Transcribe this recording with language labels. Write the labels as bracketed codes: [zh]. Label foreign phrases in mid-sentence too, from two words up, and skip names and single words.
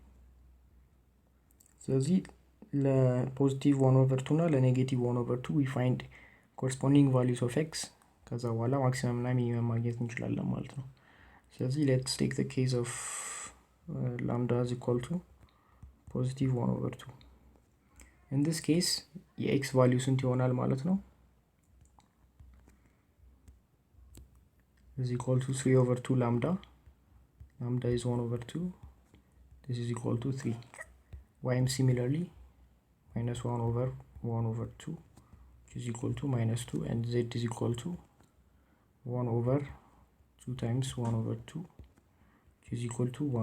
[am] ስለዚህ ለፖዚቲቭ [en] 1 over 2 [am] እና ለኔጌቲቭ [en] 1 over 2 we find corresponding values of x. [am] ከዛ በኋላ ማክሲመም እና ሚኒመም ማግኘት እንችላለን ማለት ነው። ስለዚህ [en] let's take the case of lambda is equal to positive 1 over 2. in this case [am] የx value ስንት ይሆናል ማለት ነው? [en] is equal to 3 over 2 lambda is 1 over 2, this is equal to 3. y similarly -1 over 1 over 2 which is equal to -2, and z is equal to 1 over 2 times 1 over 2 which is equal to 1.